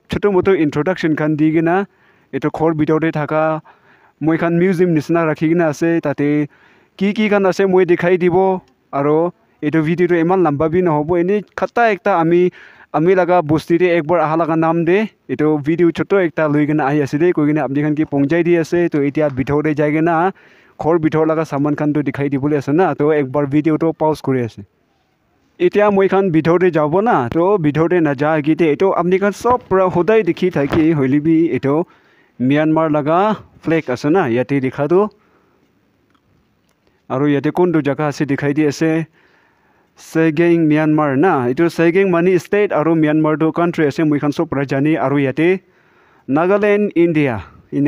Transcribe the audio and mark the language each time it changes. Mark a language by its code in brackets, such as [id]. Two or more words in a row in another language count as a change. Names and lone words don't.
[nag] choto moto introduction khan digina eto khor bitore thaka moi khan museum nisna rakhigina ase tate ki khan ase moi dikhai dibo aro eto video to eman lamba bi nohobo eni khata ekta ami laga bosti te ekbar aha laga naam de eto video choto ekta loigena ahi asile koigena apni khan ki pongjai di ase to etia bitore jaigena khor bitor laga saman khan to dikhai dibole ase na to ekbar video to pause kori ase এতিয়া মই খান ভিতৰতে যাব না তো ভিতৰতে না যা গিতে এটো আপনি খান সব পুরা হোদাই দেখি থাকি হইলিবি এটো মিয়ানমার লাগা ফ্লেগ আছে না ইয়াতে দেখাটো আৰু ইয়াতে কোনটো জায়গা আছে দেখাই দি আছে সেগেং মিয়ানমার না এটো সেগেং মানি স্টেট আৰু মিয়ানমার তো কান্ট্রি আছে মই খান সব পুরা জানি আৰু ইয়াতে নাগাল্যান্ড ইন্ডিয়া ইনা